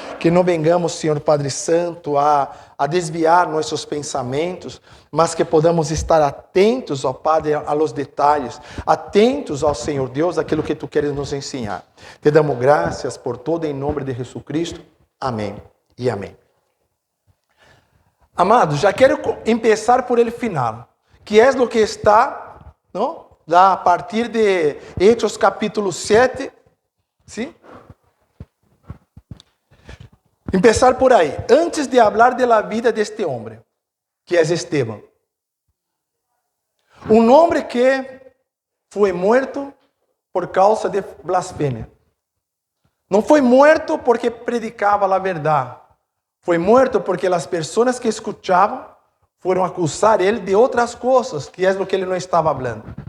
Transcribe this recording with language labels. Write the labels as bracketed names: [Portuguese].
[Portuguese] Que não [Spanish] vengamos, [Portuguese] Senhor Padre Santo, a desviar nossos pensamentos, mas que [Spanish] podamos [Portuguese] estar atentos, ó Padre, [Spanish] a los [Portuguese] detalhes, atentos ao Senhor Deus, aquilo que Tu queres nos ensinar. Te damos graças por todo, em nome de Jesus Cristo. Amém e amém. Amados, já quero começar [Spanish] por el final, [Portuguese] que é o que está, não? [Spanish] A partir de Hechos capítulo 7, ¿sí? Empezar por aí. Antes de hablar de la vida de este hombre, que é Esteban. [Portuguese] Um homem que foi morto por causa de blasfêmia. Não foi morto porque predicava a verdade. Foi morto porque as pessoas que escutavam foram acusar ele de outras coisas, que é o que ele não estava falando.